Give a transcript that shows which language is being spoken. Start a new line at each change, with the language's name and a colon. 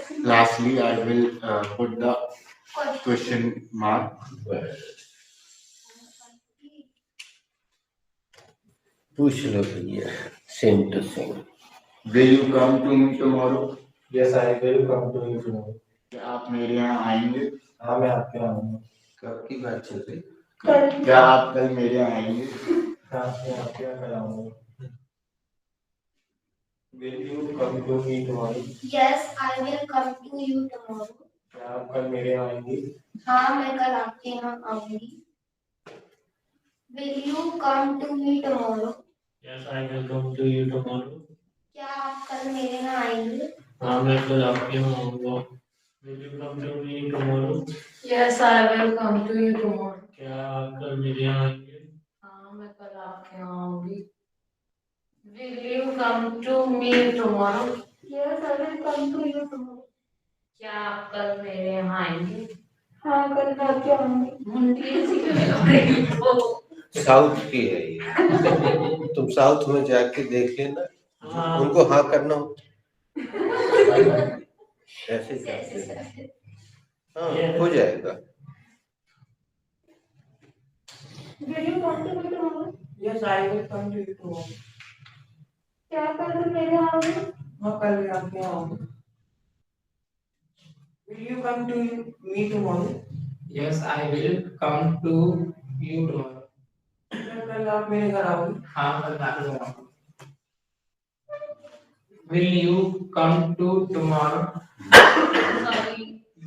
English: Lastly, I will put the question mark.
Hindi: पूछ लो भैया,
English: Same to same. Will you come to me tomorrow? Yes, I will come to you tomorrow.
Hindi: क्या आप मेरे यहाँ आएंगे? हाँ, मैं आपके यहाँ आऊँगा। कब की बात चल रही? क्या आप कल मेरे यहाँ आएंगे? हाँ, मैं आपके यहाँ कल आऊँगा।
English: Will you come to me tomorrow? Yes, I will come to you tomorrow.
Hindi: क्या आप कल मेरे यहाँ आएंगी? हाँ, मैं कल आपके यहाँ आऊंगी.
English: Will you come to me tomorrow? Yes, I will come to you tomorrow.
Hindi: क्या आप कल मेरे यहाँ आएंगे? हाँ, मैं कल आपके यहाँ आऊँगा.
English: Will you come to me tomorrow? Yes, I will come to you tomorrow.
Hindi: क्या आप कल मेरे यहाँ आएंगे? हाँ, मैं कल आपके यहाँ आऊंगी.
English: Will you come to me tomorrow? Yes, I will come to you tomorrow.
Hindi: क्या आप कल मेरे यहाँ आएंगे? हाँ, कल मैं आपके यहाँ आऊंगी. मुंडी ऐसी क्यों लग रही हो? साउथ की है ये, तुम साउथ में जाके देख लेना, उनको हाँ करना हो ऐसे करते हैं, हाँ हो जाएगा.
English: Will you come to me tomorrow? Yes, I will come to you tomorrow.
Hindi: क्या कल तुम मेरे यहाँ आओगे? हाँ, कल मैं आपके यहाँ आऊँगा.
English: Will you come to me tomorrow? Yes, I will come to you tomorrow.
Hindi: क्या कल आप मेरे घर आओगे? हाँ, कल मैं आपके घर आऊँगा.
English: Will you come to tomorrow? Sorry.